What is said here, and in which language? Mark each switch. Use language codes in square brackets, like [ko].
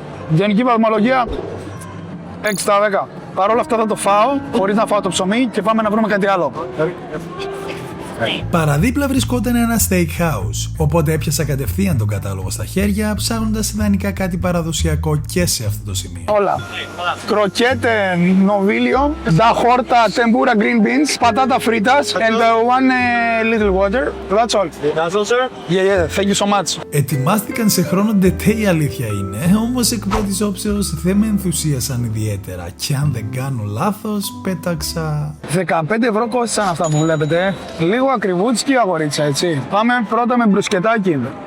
[el] Γενική βαθμολογία 6 στα 10. Παρ' όλα αυτά θα το φάω χωρίς να φάω το ψωμί και πάμε να βρούμε κάτι άλλο. Παραδίπλα βρισκόταν ένα steakhouse, οπότε έπιασα κατευθείαν τον κατάλογο στα χέρια, ψάχνοντας ιδανικά κάτι παραδοσιακό και σε αυτό το σημείο. Όλα. [en] Κροκέτε νοβίλιο, da horta tempura green beans, πατάτα φρίτας and one little water. That's all. That's all, sir? Yeah, thank you so much. [el] Ετοιμάστηκαν σε χρόνο ντετέ, η αλήθεια είναι, όμως εκ πρώτης όψεως δεν με ενθουσίασαν ιδιαίτερα και αν δεν κάνω λάθος πέταξα... 15 ευρώ κόστησαν αυτά που βλέπετε. Λίγο ακριβούτσικη αγορίτσα, έτσι. Πάμε πρώτα με μπρουσκετάκι.